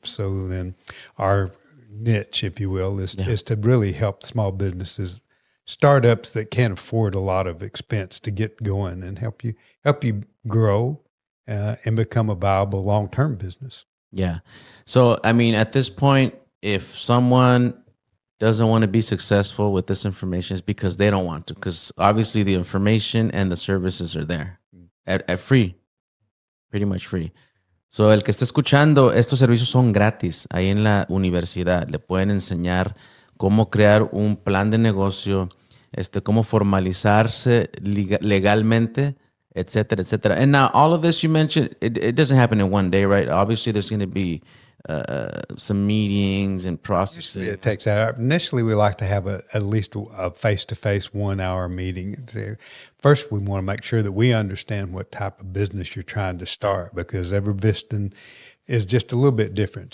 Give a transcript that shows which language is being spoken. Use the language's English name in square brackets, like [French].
[English] So then our niche, if you will, is to really help small businesses, startups that can't afford a lot of expense to get going, and help you grow and become a viable long-term business. Yeah. So, I mean, at this point, if someone doesn't want to be successful with this information, it's because they don't want to, because obviously the information and the services are there at free, pretty much free. [Spanish] So, el que esté escuchando, estos servicios son gratis. Ahí en la universidad le pueden enseñar cómo crear un plan de negocio, cómo formalizarse legalmente, etcétera, etcétera. [English] And now all of this you mentioned, it doesn't happen in one day, right? Obviously, there's going to be some meetings and processing. It takes that. Initially, we like to have at least a face-to-face 1 hour meeting. First, we want to make sure that we understand what type of business you're trying to start, because every business is just a little bit different.